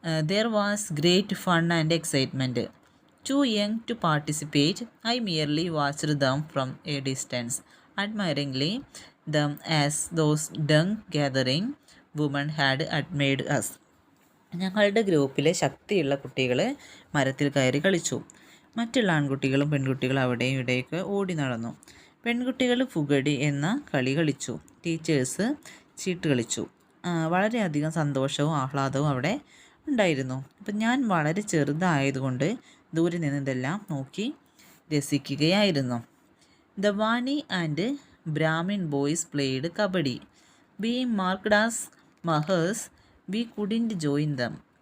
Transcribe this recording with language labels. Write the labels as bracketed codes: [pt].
[en] There was great fun and excitement. Too young to participate, I merely watched them from a distance, admiringly them as those dung gathering women had admired us. [ml] ഞങ്ങളുടെ ഗ്രൂപ്പിലെ ശക്തിയുള്ള കുട്ടികൾ മരത്തിൽ കയറി കളിച്ചു. മറ്റുള്ള ആൺകുട്ടികളും പെൺകുട്ടികളും അവിടെയും ഇവിടെയൊക്കെ ഓടി നടന്നു. പെൺകുട്ടികൾ ഫുഗടി എന്ന കളി കളിച്ചു. ടീച്ചേഴ്സ് ചീട്ട് കളിച്ചു. വളരെയധികം സന്തോഷവും ആഹ്ലാദവും അവിടെ ഉണ്ടായിരുന്നു. അപ്പം ഞാൻ വളരെ ചെറുതായതുകൊണ്ട് ദൂരെ നിന്ന് ഇതെല്ലാം നോക്കി രസിക്കുകയായിരുന്നു. [en] The Vani and Brahmin boys played kabaddi. Being marked as Mahars, we couldn't join them.